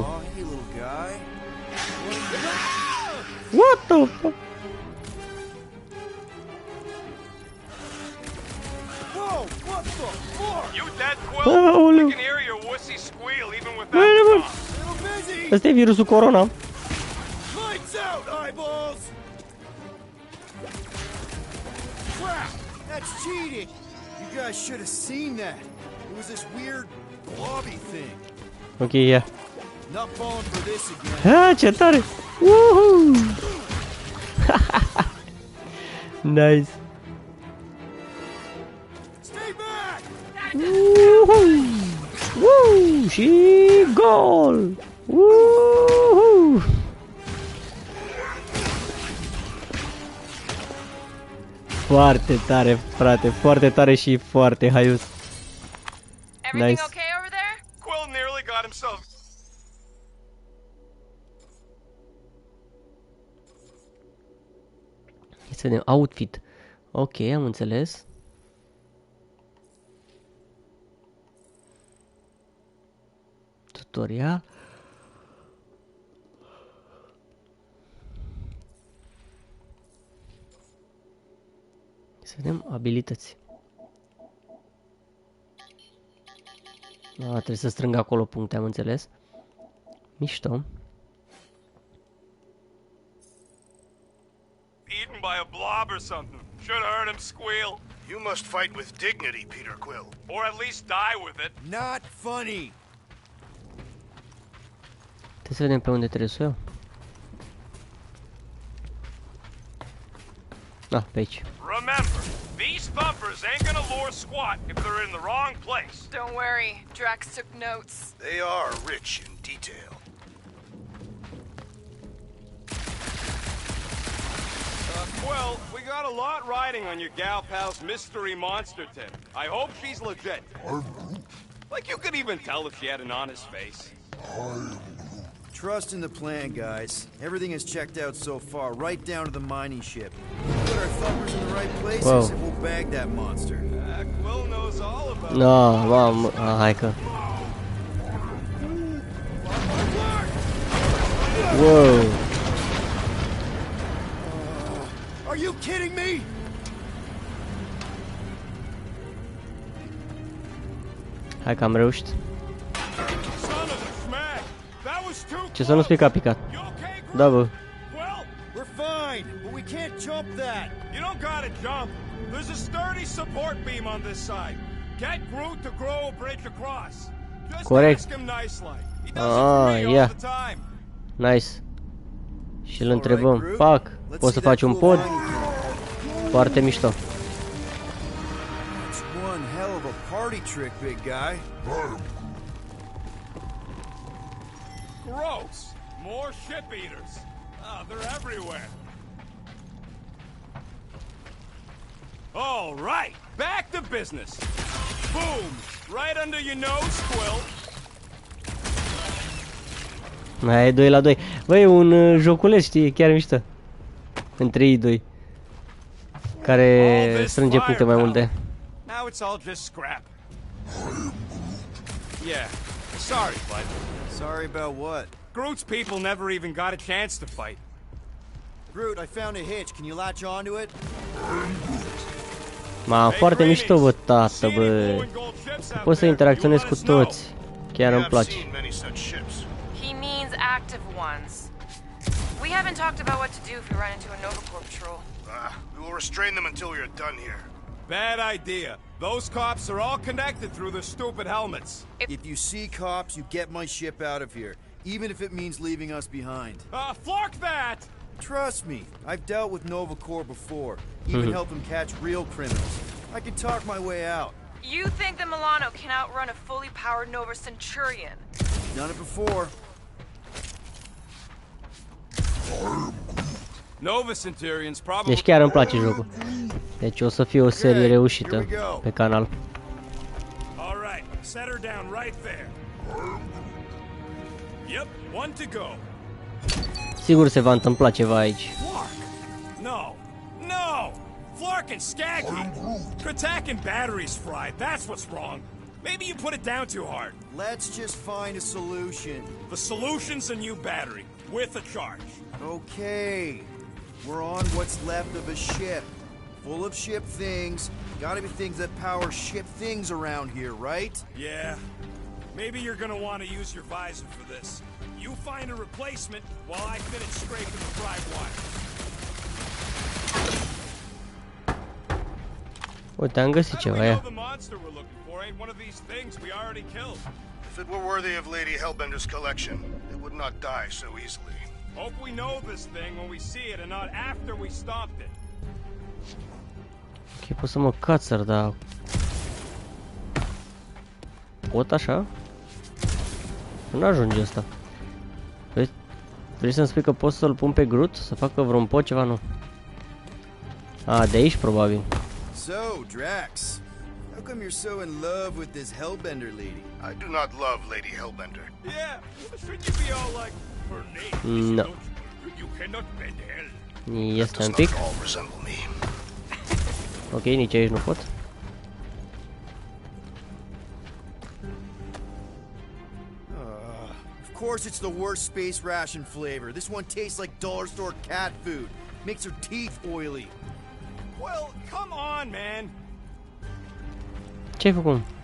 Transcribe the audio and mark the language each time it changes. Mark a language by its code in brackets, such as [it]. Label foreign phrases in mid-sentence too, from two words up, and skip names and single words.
[en] Oh, hey, little guy. What the fuck? Whoa, what the fuck? You dead, Quill? Oh, I can hear your wussy squeal even without the bomb. Little busy. [ro] Ăsta e virusul corona. [en] Lights out, eyeballs. Crap, that's cheating. You guys should have seen that. It was this weird blobby thing. [ro] Ok, ia. [en] Not falling for this again. Ha, [ro] ce tare! [en] Woohoo! Nice. Stay back. Woohoo! Woo! [ro] Și gol! Woohoo! Foarte tare, frate, foarte tare și foarte haios. [en] Everything Nice. okay over there? Quill nearly got himself. [ro] Să vedem, outfit. Ok, am înțeles. Tutorial. Să vedem abilități. Trebuie să strâng acolo puncte, am înțeles. Mișto. [en] Eaten by a blob or something. Should have heard him squeal. You must fight with dignity, Peter Quill. Or at least die with it. Not funny. [ro] Trebuie să vedem pe unde trebuie să o iau. Ah, pe aici. [en] Remember, these thumpers ain't gonna lure squat if they're in the wrong place. Don't worry, Drax took notes. They are rich in detail. Quill, we got a lot riding on your gal pal's mystery monster tip. I hope she's legit. Like you could even tell if she had an honest face. Trust in the plan, guys. Everything is checked out so far, right down to the mining ship. Put our thumpers in the right places, Whoa. and we'll bag that monster. Quill knows all about it. No, [ro] mamă, hai că... [en] Wow. Are you kidding me? [ro] Hai că am reușit. [en] Son of a smack. That was too [ro] Ce să nu spui că a picat. [en] You okay, Groot? [ro] Da, bă. [en] Well, We're fine, but we can't jump that. you don't gotta jump. There's a sturdy support beam on this side. Get Groot to grow a bridge across. Just [ro] Corect. [en] ask him nice-like. He does it for me yeah. all the time. Nice. [ro] Și îl întrebăm. Pac, poți să faci un pod? Foarte mișto. [en] It's one hell of a party trick, big guy. Gross. More ship eaters. Oh, they're everywhere. All right, back to business. Boom! Right under your nose, Quill. [ro] Mai e 2 la 2. Băi, e un joculeț, știi, chiar mișto. Între ei doi. Care strânge puncte mai multe. [en] Now it's all just scrap. Yeah, sorry, bud. Sorry about what? Groot's people never even got a chance to fight. Groot, I found a hitch. Can you latch onto it? [ro] Ma, foarte mișto, bă, tată, bă. Poți să interacționezi cu toți. Chiar îmi place. [en] He means active ones. We haven't talked about what to do if we run into a Nova Corps patrol. We will restrain them until we are done here. Bad idea. Those cops are all connected through their stupid helmets. If you see cops, you get my ship out of here, even if it means leaving us behind. Flark that! Trust me, I've dealt with Nova Corps before. Even helped them catch real criminals. I can talk my way out. You think the Milano can outrun a fully powered Nova Centurion? Done it before. Nova Centurions probably. [ro] Deci chiar îmi place jocul. Deci o să fie o serie reușită pe canal. [en] All right, set her down right there. Yep, one to go. [ro] Sigur se va întâmpla ceva aici. [en] Flark! No! No! Flark and Skaggy! Kratak and batteries fried, that's what's wrong. Maybe you put it down too hard. Let's just find a solution. The solution's a new battery, with a charge. Okay. We're on what's left of a ship. Full of ship things. Gotta be things that power ship things around here, right? Yeah. Maybe you're gonna want to use your visor for this. You find a replacement while I finish scraping the fried wire. [ro] Uite, am găsit ceva, ia. [en] The monster we're looking for ain't one of these things we already killed. If it were worthy of Lady Hellbender's collection, it would not die so easily. Hope we know this thing when we see it and not after we stopped it. [ro] Ok, pot să mă cațăr, dar... Pot așa? Nu ajunge asta. Vrei să-mi spui că pot să-l pun pe Groot? Să facă vreun pot ceva? Nu. A, de aici probabil. [en] So, Drax, how come you're so in love with this Hellbender lady? I do not love Lady Hellbender. Yeah, shouldn't you be all like, her name? No. You cannot bend hell. [ro] Este un pic. [en] All resemble me. [ro] Ok, nici aici nu pot. [en] Of course it's the worst space ration flavor. This one tastes like dollar store cat food. Makes her teeth oily. Well, come on, man. [ro] Ce-ai făcut?